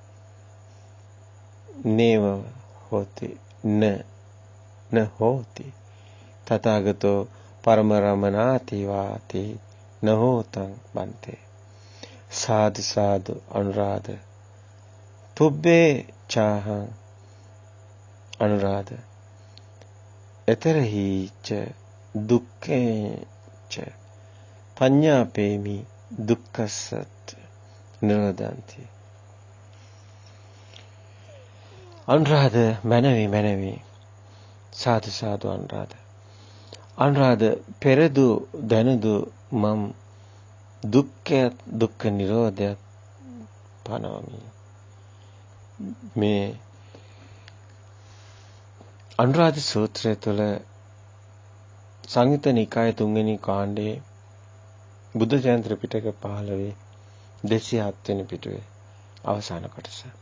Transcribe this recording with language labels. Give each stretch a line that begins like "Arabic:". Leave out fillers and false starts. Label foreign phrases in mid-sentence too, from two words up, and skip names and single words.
Pali: නේව හෝති න හෝති තථාගතෝ පරම රමණාති වාති නහෝතං බන්තේ සාදු සාදු අනුරාධ පුබ්බේ චාහං අනුරාධ එතරහි ච දුක්ඛේ ච පඤ්ඤාපේමි දුක්ඛසත් නිරෝධන්ති.
Sinhala: අනුරාධ මනවි
Pali: සාදු සාදු
Sinhala: අනුරාධ පෙරදු දැනුදු මම් දුක්ඛ නිරෝධය පනවමි. මේ අනුරාධ සූත්‍රය තුළ සංයුත්ත නිකායේ 3 වෙනි කාණ්ඩයේ බුද්ධ ජයන්ති පිටක 15 207 වෙනි පිටුවේ අවසාන කොටස.